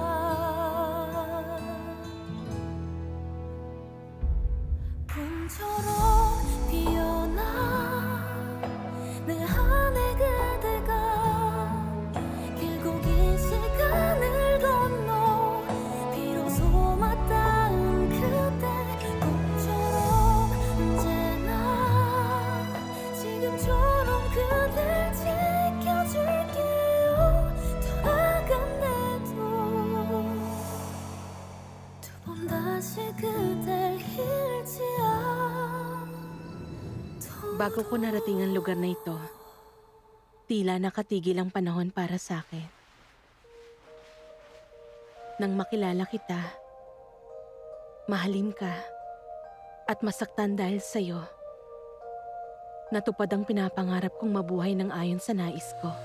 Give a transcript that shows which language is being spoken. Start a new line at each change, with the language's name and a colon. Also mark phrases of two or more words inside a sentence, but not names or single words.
Korean: 봄처럼 피어나 내 안에 그대가 길고 긴 시간을 건너 비로소 맞닿은 그대 꿈처럼 언제나 지금처럼 그댈 지켜줄게요. 돌아간대도 두 번 다시 그댈 잃지 않도록.
Filipino: Bago ko narating ang lugar na ito, tila nakatigil ang panahon para sa akin. Nang makilala kita, mahalin ka, at masaktan dahil sa'yo, natupad ang pinapangarap kong mabuhay ng ayon sa nais ko.